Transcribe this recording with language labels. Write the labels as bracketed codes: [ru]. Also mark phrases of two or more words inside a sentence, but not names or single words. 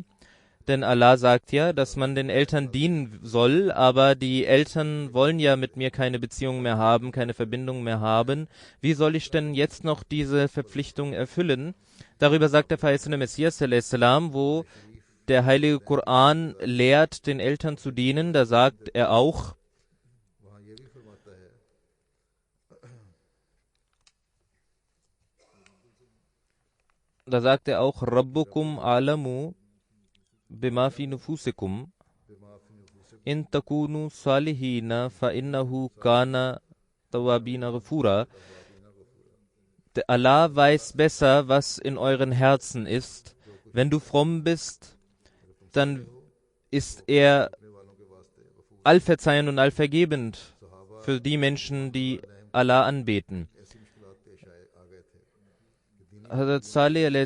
[de] Denn Allah sagt ja, dass man den Eltern dienen soll, aber die Eltern wollen ja mit mir keine Beziehung mehr haben, keine Verbindung mehr haben. Wie soll ich denn jetzt noch diese Verpflichtung erfüllen? Darüber sagt der verheißene Messias, salam, wo der heilige Koran lehrt, den Eltern zu dienen, da sagt er auch, [ar] ربكم أعلم بما في نفوسكم إن تكونوا صالحين فإنه كان توابين غفورا. [de] Allah weiß besser, was in euren Herzen ist. Wenn du fromm bist, dann ist er allverzeihend und allvergebend für die Menschen, die Allah anbeten. Hazrat Saleh a.s.